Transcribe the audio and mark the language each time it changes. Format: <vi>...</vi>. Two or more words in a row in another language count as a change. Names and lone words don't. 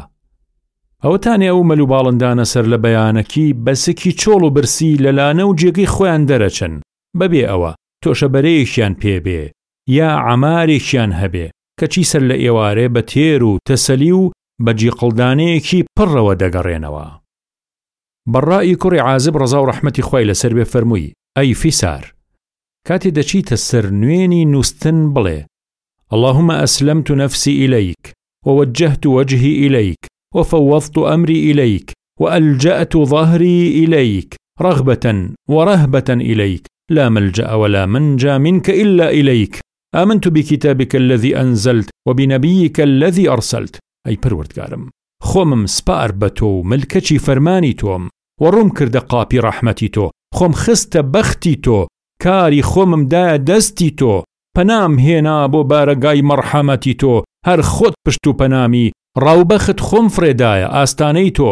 <ckb>ئەوەتانێ ئەو مەل و باڵندانە سەر لە بەیانەکی بەسکی چۆڵ و برسی لەلانە و جێگەی خۆیان دەرەچن بەبێ ئەوە تۆشەبەرەیەکیان پێبێ یا عەمارێکیان هەبێ کەچی سەر لە ئێوارێ بە تێر و تەسەلی و بەجی قڵدانەیەکی پڕەوە دەگەڕێنەوە. بەڕای کوڕی عازب ڕەزا و ڕەحمەتی خوای لەسەر بێ فەرمووی ئەی فیسار کاتێ دەچیتە سەر نوێنی نووستن بڵێ</ckb> <ar>اللهم أسلمت نفسي إليك ووجهت وجهي إليك وفوضت أمري إليك وألجأت ظهري إليك رغبة ورهبة إليك لا ملجأ ولا منجى منك إلا إليك آمنت بكتابك الذي أنزلت وبنبيك الذي أرسلت</ar> <ckb>أي پروردگارم خۆمم سپار بە تۆ و ملکەچی فەرمانی تۆم وەڕوم کردە قاپی ڕەحمەتی تۆ خۆم خستە بەختی تۆ کاری خۆمم دایە دەستی تۆ پەنام هێنا بۆ بارەگای مەرحەمەتی تۆ هەر خۆت پشت و پەنامی ڕاوبەخت خۆم فرێدایە ئاستانەی تۆ</ckb>